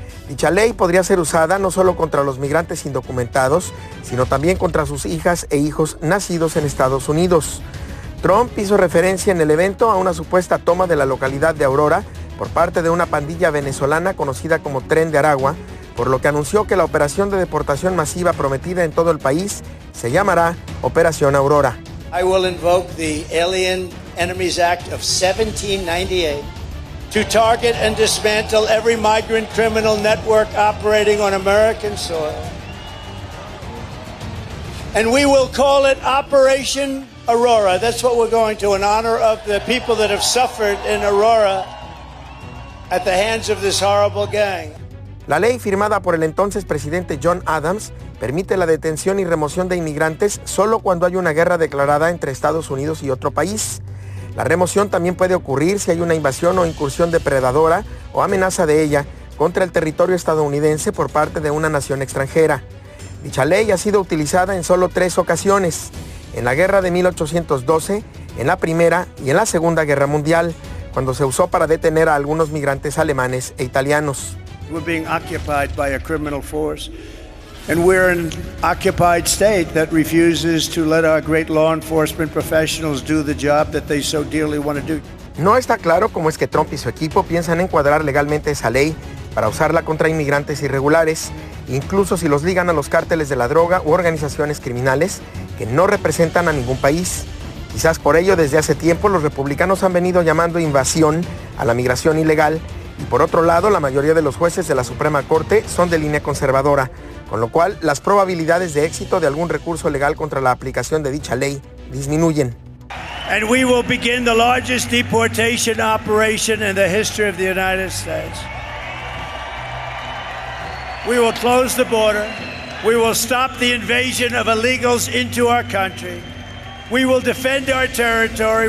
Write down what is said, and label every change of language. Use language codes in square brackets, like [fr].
[es] Dicha ley podría ser usada no solo contra los migrantes indocumentados, sino también contra sus hijas e hijos nacidos en Estados Unidos. Trump hizo referencia en el evento a una supuesta toma de la localidad de Aurora por parte de una pandilla venezolana conocida como Tren de Aragua, por lo que anunció que la operación de deportación masiva prometida en todo el país se llamará Operación Aurora. [en] I will invoke the Alien Enemies Act of 1798 to target and dismantle every migrant criminal network operating on American soil. And we will call it Operation Aurora. That's what we're going to, in honor of the people that have suffered in Aurora at the hands of this horrible gang. [es] La ley firmada por el entonces presidente John Adams permite la detención y remoción de inmigrantes solo cuando hay una guerra declarada entre Estados Unidos y otro país. La remoción también puede ocurrir si hay una invasión o incursión depredadora o amenaza de ella contra el territorio estadounidense por parte de una nación extranjera. Dicha ley ha sido utilizada en solo 3 ocasiones: en la guerra de 1812, en la Primera y en la Segunda Guerra Mundial, cuando se usó para detener a algunos migrantes alemanes e italianos. [en] We're being occupied by a criminal force, and we're an occupied state that refuses to let our great law enforcement professionals do the job that they so dearly want to do. [es] No está claro cómo es que Trump y su equipo piensan encuadrar legalmente esa ley para usarla contra inmigrantes irregulares, incluso si los ligan a los cárteles de la droga u organizaciones criminales que no representan a ningún país. Quizás por ello, desde hace tiempo, los republicanos han venido llamando invasión a la migración ilegal, y por otro lado, la mayoría de los jueces de la Suprema Corte son de línea conservadora, con lo cual las probabilidades de éxito de algún recurso legal contra la aplicación de dicha ley disminuyen. [en] And we will begin the largest deportation operation in the history of the United States. We will close the border. We will stop the invasion of illegals into our country. We will defend our territory.